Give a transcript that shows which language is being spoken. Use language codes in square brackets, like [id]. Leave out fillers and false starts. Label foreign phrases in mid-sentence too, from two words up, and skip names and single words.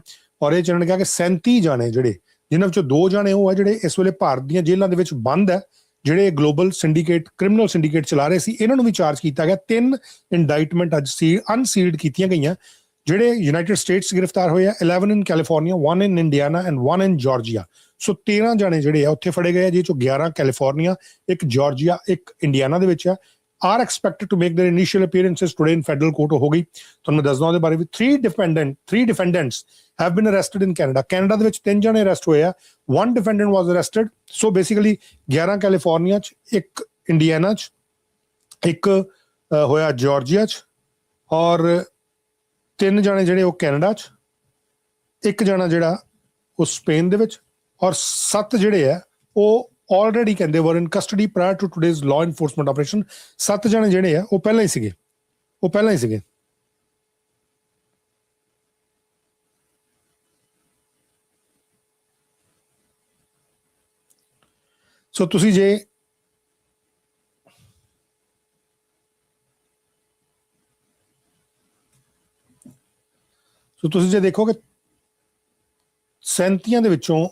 [pa] ਔਰ ਇਹ ਚਾਹਣ ਕਿਹਾ ਕਿ 37 ਜਾਣੇ ਜਿਹੜੇ, ਜਿਨ੍ਹਾਂ ਵਿੱਚੋਂ 2 ਜਾਣੇ ਉਹ ਆ ਜਿਹੜੇ ਇਸ ਵੇਲੇ ਭਾਰਤ ਦੀਆਂ ਜੇਲ੍ਹਾਂ ਦੇ ਵਿੱਚ ਬੰਦ ਹੈ, ਜਿਹੜੇ [en] global syndicate, criminal syndicate [pa] ਚਲਾ ਰਹੇ ਸੀ, ਇਹਨਾਂ ਨੂੰ ਵੀ ਚਾਰਜ ਕੀਤਾ ਗਿਆ। 3 ਇੰਡਾਈਟਮੈਂਟ ਅੱਜ ਅਨਸੀਲਡ ਕੀਤੀਆਂ ਗਈਆਂ। ਜਿਹੜੇ ਯੂਨਾਈਟਿਡ ਸਟੇਟਸ ਗ੍ਰਿਫਤਾਰ ਹੋਏ ਆ 11 [en] in California, 1 in Indiana and 1 in Georgia. [pa] ਸੋ 13 ਜਾਣੇ ਜਿਹੜੇ ਆ ਉੱਥੇ ਫੜੇ ਗਏ ਆ, ਜਿਹਦੇ ਚੋਂ 11 ਕੈਲੀਫੋਰਨੀਆ, 1 ਜਾਰਜੀਆ, 1 ਇੰਡੀਆਨਾ ਦੇ ਵਿੱਚ ਆ। [en] are expected to make their initial appearances today in federal court [pa] ਹੋ ਗਈ। ਤੁਹਾਨੂੰ ਮੈਂ ਦੱਸਦਾ ਉਹਦੇ ਬਾਰੇ ਵੀ। [en] 3 defendants have been arrested in Canada. [pa] ਕੈਨੇਡਾ ਦੇ ਵਿੱਚ 3 ਜਣੇ ਅਰੈਸਟ ਹੋਏ ਆ। [en] 1 defendant was arrested. So basically [pa] 11 ਕੈਲੀਫੋਰਨੀਆ 'ਚ, 1 ਇੰਡੀਆਨਾ 'ਚ, 1 ਹੋਇਆ ਜਾਰਜੀਆ 'ਚ ਔਰ 3 ਜਣੇ ਜਿਹੜੇ ਉਹ ਕੈਨੇਡਾ 'ਚ, 1 ਜਣਾ ਜਿਹੜਾ ਉਹ ਸਪੇਨ ਦੇ ਵਿੱਚ ਔਰ 7 ਜਿਹੜੇ ਆ ਉਹ already ਕਹਿੰਦੇ [en] were in custody prior to today's law enforcement operation. [pa] 7 ਜਣੇ ਜਿਹੜੇ ਆ ਉਹ ਪਹਿਲਾਂ ਹੀ ਸੀਗੇ। ਸੋ ਤੁਸੀਂ ਜੇ ਦੇਖੋ ਕਿ 37 ਦੇ ਵਿੱਚੋਂ